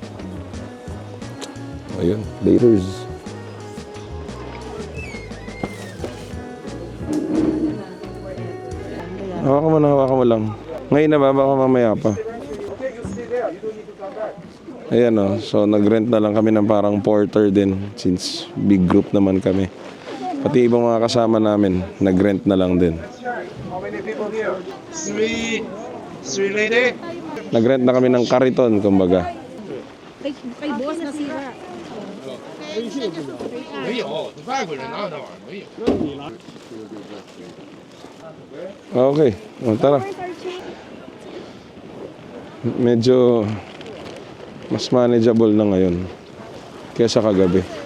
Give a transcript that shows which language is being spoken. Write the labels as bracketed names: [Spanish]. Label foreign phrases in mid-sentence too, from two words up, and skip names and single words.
[Filipino] Ayun, laters. Hawakan mo lang. Ngayon na ba? Baka mamaya pa. Ayan o. So nag-rent na lang kami ng parang porter din [English] since big group [Filipino] naman kami. Pati ibang mga kasama namin, nag-rent na lang din. [English] How many people here? Three lady? [Filipino] Nag-rent na kami ng kariton, kumbaga. [Chinese] 没有，外国人哪有那玩意儿？没有。 [Filipino] Okay, tara. Medyo mas manageable na ngayon kaysa kagabi.